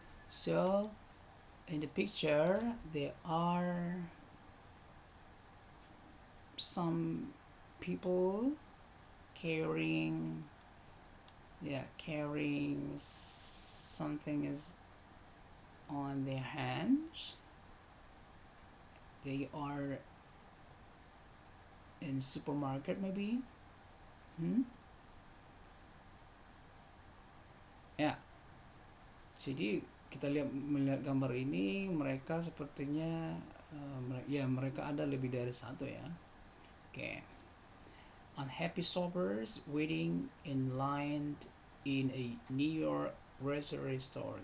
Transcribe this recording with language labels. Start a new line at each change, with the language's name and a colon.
English: So in the picture there are some people carrying something is on their hands. They are in supermarket maybe.
Indonesian: Ya, jadi kita melihat gambar ini, mereka sepertinya mereka ada lebih dari satu ya. Oke.
English: Unhappy shoppers waiting in line in a New York grocery store.